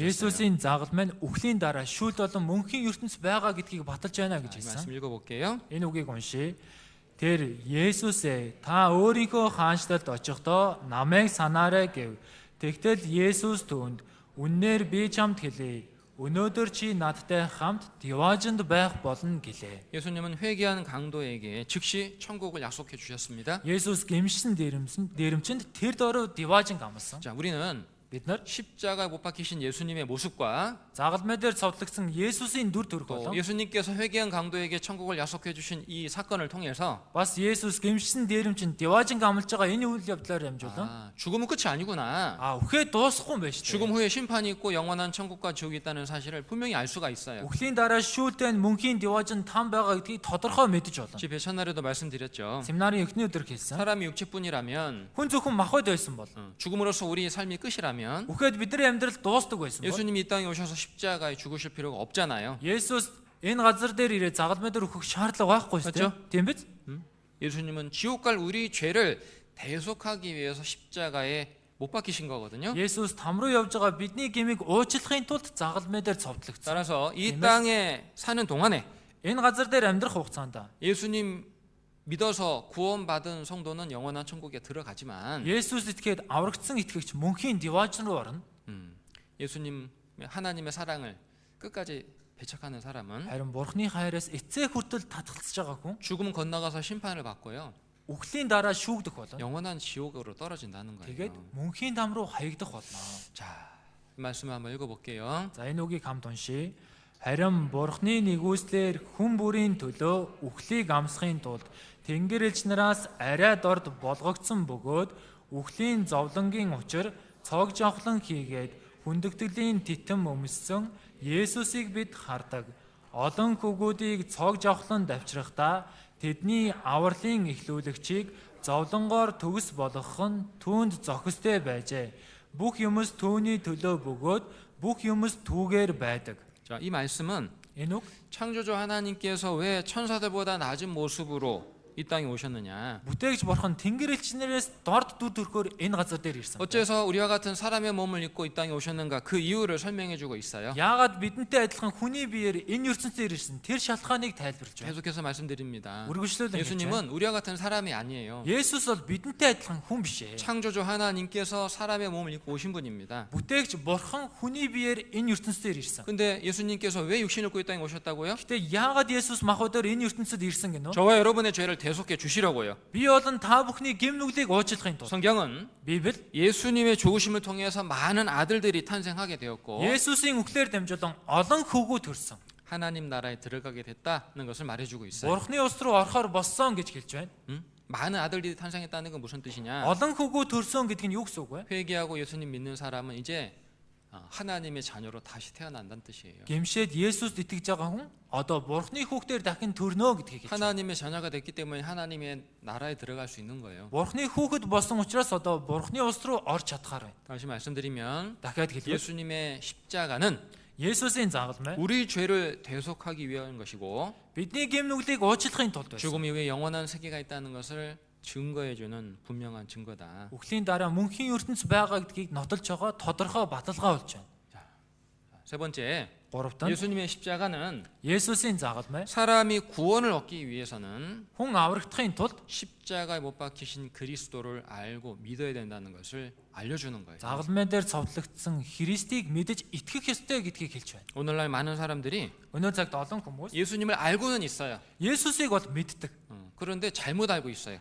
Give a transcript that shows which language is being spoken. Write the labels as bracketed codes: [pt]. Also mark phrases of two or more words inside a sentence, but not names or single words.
[mn] Есүсийн загал маань үхлийн дараа шүүлт болон мөнхийн ертөнц байгаа гэдгийг баталж байна [ko] 이 [mn] гэж [ko] 말씀 [mn] хэлсэн. [ko] 읽어볼게요. [mn] Энэ үгийг уншия. Тэр Есүсээ та өөрийнхөө хаанчлалд очихдоо намайг санаарай гэв. Тэгтэл Есүс түүнд үннээр би чамд хэлье. Өнөөдөр чи надтай хамт Диваажинд байх болно гэлээ. [ko] 예수님은 회개한 강도에게 즉시 천국을 약속해 주셨습니다. [mn] Есүс гэмшсэн дээрэмчэнд тэр дөрөв Диваажин амласан. [ko] 자, 우리는 [mn] Бид нар [ko] 십자가에 못 박히신 예수님의 모습과 [mn] загалмай дээр цовдлогдсон Есүсийн дүр төрх [ko] 또 [mn] болон [ko] 예수님께서 회개한 강도에게 천국을 약속해 주신 이 사건을 통해서 [mn] бас Есүс гэмшсэн дээрэмчэнд Диваажин амлаж байгаа энэ үйл явдлаар дамжуулан [ko] 죽음은 끝이 아니구나. [mn] үхээ дуусахгүй юм байна шүү [ko] 죽음 [mn] дээ. [ko] 후에 심판이 있고 영원한 천국과 지옥이 있다는 사실을 분명히 알 수가 있어요. [mn] Үхлийн дараа шүүлтэн мөнхийн Диваажин там байгаа гэдгийг тодорхой мэдэж болно. [ko] 집 배천날에도 말씀드렸죠. [mn] Семинарын эхний өдөр хэлсэн. [ko] 사람이 육체뿐이라면 [mn] Хүн зөвхөн махбод байсан бол [ko] 죽음으로써 우리의 삶이 끝이라면 [mn] үхээд бидний амьдрал дуустдаг байсан бол [ko] 예수님이 이 땅에 오셔서 십자가에 죽으실 필요가 없잖아요. [mn] Есүс энэ газар дээр ирээ загалмай дээр өөхөх шаардлага байхгүй шүү дээ. Тийм биз? [ko] 예수님은 지옥 갈 우리 죄를 대속하기 위해서 십자가에 못 박히신 거거든요. [mn] Есүс там руу явж байгаа бидний гмийг уучлахын тулд загалмай дээр цовдлогдсон. [ko] 따라서 이 땅에 사는 동안에 [mn] Энэ газар дээр амьдрах хугацаанд [ko] 예수님 믿어서 구원받은 성도는 영원한 천국에 들어가지만 [mn] Есүс итгээд аврагдсан итгэгч мөнхийн Диваажин руу орно. [ko] 예수님 하나님의 사랑을 끝까지 배척하는 사람은 [mn] Харин Бурхны хайраас эцэг хүртэл татгалзаж байгаа хүн [ko] 죽음 건너가서 심판을 받고요. [mn] үхлийн дараа шүүгдэх болно. [ko] 영원한 지옥으로 떨어진다는 [mn] Тэгээд [ko] 거예요. [mn] мөнхийн там руу хаягдах болно. [ko] 자, 이 말씀을 한번 읽어볼게요. [mn] За энэ үгийг хамт уншия. Харин Бурхны нэгүслэр хүн бүрийн төлөө үхлийг амсахын тулд Тэнгэр элч нараас арай дорд болгогдсон бөгөөд үхлийн зовлонгийн учир цог жавхлан хийгээд хүндэгтгэлийн титэм өмссөн Есүсийг бид хардаг. Олон хөгүүдийг цог жавхлан давчрахдаа тэдний авралын эхлүүлэгчийг зовлонгоор төгс болгох нь түүнд зохистой байжээ. Бүх юмс түүний төлөө бөгөөд бүх юмс түүгээр байдаг. [ko] 자, 이 말씀은 [mn] Энэ үг [ko] 창조주 하나님께서 왜 천사들보다 낮은 모습으로 이 땅에 오셨느냐? [mn] бүтээгч бурхан Тэнгэр элчнэрээс дорд дүр төрхөөр энэ газар дээр ирсэн. [ko] 어째서 우리와 같은 사람의 몸을 입고 이 땅에 오셨는가? 그 이유를 설명해 주고 있어요. [mn] Яагаад бидэнтэй адилхан хүний биеэр энэ ертөнцөөр ирсэн? Тэр шалтгааныг тайлбарлаж байна. [ko] 계속해서 말씀드립니다. [mn] Үргэлжлүүлэн хэлж байна. [ko] 예수님은 우리와 같은 사람이 아니에요. [mn] Есүс бол бидэнтэй адилхан хүн биш ээ. [ko] 창조주 하나님께서 사람의 몸을 입고 오신 분입니다. [mn] Бүтээгч бурхан хүний биеэр энэ ертөнцөөр ирсэн. [ko] 근데 예수님께서 왜 육신을 입고 이 땅에 오셨다고요? [mn] Гэтэ яагаад Есүс махбодоор энэ ертөнцөд ирсэн гэнэ? [ko] 저와 여러분의 죄를 대속해 주시려고요. [mn] Би болон та бүхний гэм нүглийг уучлахын тулд [ko] 성경은 [mn] Библи [ko] 예수님의 죽으심을 통해서 많은 아들들이 탄생하게 되었고 [mn] Есүсийн үхлээр дамжуулан олон хөвгүүд төрсөн. [ko] 하나님 나라에 들어가게 됐다는 것을 말해주고 있어요. [mn] Бурхны улс руу орохоор болсон гэж хэлж байна. [ko] 많은 아들들이 탄생했다는 건 무슨 뜻이냐? [mn] Олон хөвгүүд төрсөн гэдэг нь юу гэсэн үг вэ? [ko] 회개하고 예수님 믿는 사람은 이제 하나님의 자녀로 다시 태어난다는 뜻이에요. [mn] Гэмшээд Есүст итгэж байгаа хүн одоо Бурхны хүүхдээр дахин төрнө гэдгийг хэлж байна. [ko] 하나님의 자녀가 됐기 때문에 하나님의 나라에 들어갈 수 있는 거예요. [mn] Бурхны хүүхэд болсон учраас одоо Бурхны улс руу орж чадхаар байна. [ko] 다시 말씀드리면 [mn] Дахиад хэлбэл [ko] 예수님의 십자가는 [mn] Есүсийн загалмай [ko] 우리 죄를 대속하기 위한 것이고 [mn] бидний гэм нүглийг уучлахын тулд байсан. [ko] 죽음 이후에 영원한 세계가 있다는 것을 증거해주는 분명한 증거다. [mn] Үхлийн дараа мөнхийн ертөнц байгаа гэдгийг нотолж байгаа тодорхой баталгаа болж байна. [ko] 세 번째, [mn] Гуравт нь [ko] 예수님의 십자가는 [mn] Есүсийн загалмай [ko] 사람이 구원을 얻기 위해서는 [mn] хүн аврагдахын тулд [ko] 십자가에 못 박히신 그리스도를 알고 믿어야 된다는 것을 알려주는 거예요. [mn] загалмай дээр цовдлогдсон Христийг мэдэж итгэх ёстой гэдгийг хэлж байна. [ko] 오늘날 많은 사람들이 [mn] Өнөө цагт олон хүмүүс [ko] 예수님을 알고는 있어요. [mn] Есүсийг бол мэддэг. [ko] 그런데 잘못 알고 있어요.